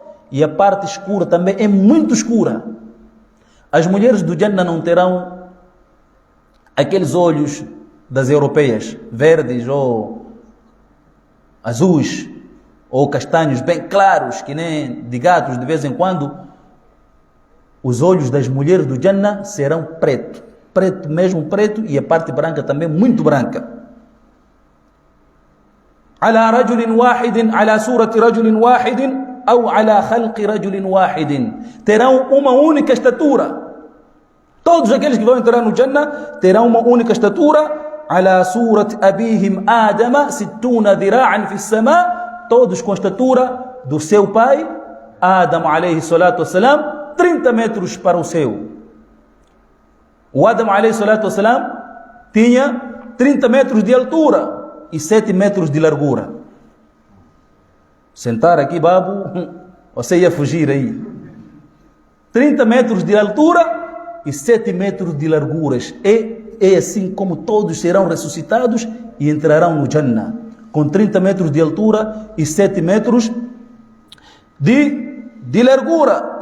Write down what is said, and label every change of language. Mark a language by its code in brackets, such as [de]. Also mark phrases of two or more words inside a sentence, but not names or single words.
[pt] E a parte escura também é muito escura. As mulheres do Jannah não terão aqueles olhos das europeias, verdes ou azuis, ou castanhos bem claros, que nem de gatos de vez em quando. Os olhos das mulheres do Jannah serão preto, preto mesmo preto, e a parte branca também muito branca. [ar] على رجل واحد على صورة رجل واحد أو على خلق رجل واحد. [pt] Terão uma única estatura. Todos aqueles que vão entrar no Jannah terão uma única estatura. [ar] على صورة أبيهم آدم 60 ذراعا في السماء. [pt] Todos com a estatura do seu pai Adam [ar] عليه الصلاة والسلام, [pt] 30 metros para o céu. O Adam [ar] عليه الصلاة والسلام [pt] tinha 30 metros de altura e 7 metros de largura. Sentar aqui, babo, você ia fugir aí. 30 metros de altura e 7 metros de larguras. É assim como todos serão ressuscitados e entrarão no Jannah, com 30 metros de altura e 7 metros de largura.